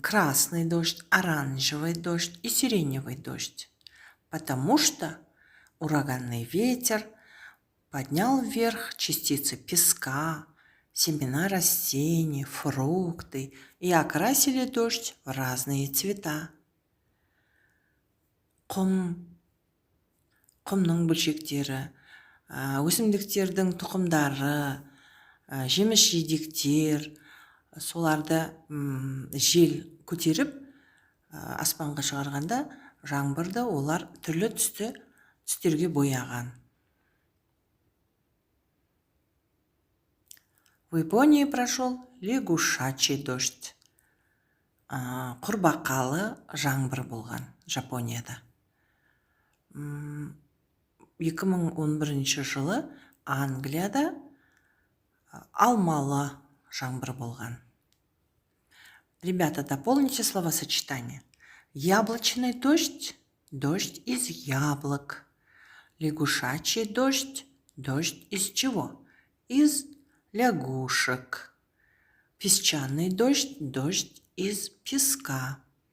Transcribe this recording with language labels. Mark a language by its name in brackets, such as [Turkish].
[Russian] Красный дождь, оранжевый дождь и сиреневый дождь. Потому что ураганный ветер поднял вверх частицы песка, семена растений, фрукты и окрасили дождь в разные цвета. [Kazakh] Құмның бөлшектері, өсімдіктердің тұқымдары, жеміс-жидектер, соларды жел көтеріп аспанға шығарғанда жаңбырды олар түрлі түстерге бояған. [Russian] В Японии прошел лягушачий дождь. [Kazakh] Құрбақалы жаңбыр болған Жапонияда. 2011 жылы Англияда алмалы жаңбыр болған. [Russian] Ребята, дополните словосочетание. Яблочный дождь – дождь из яблок. Лягушачий дождь – дождь из чего? Из лягушек. Песчаный дождь – дождь из песка.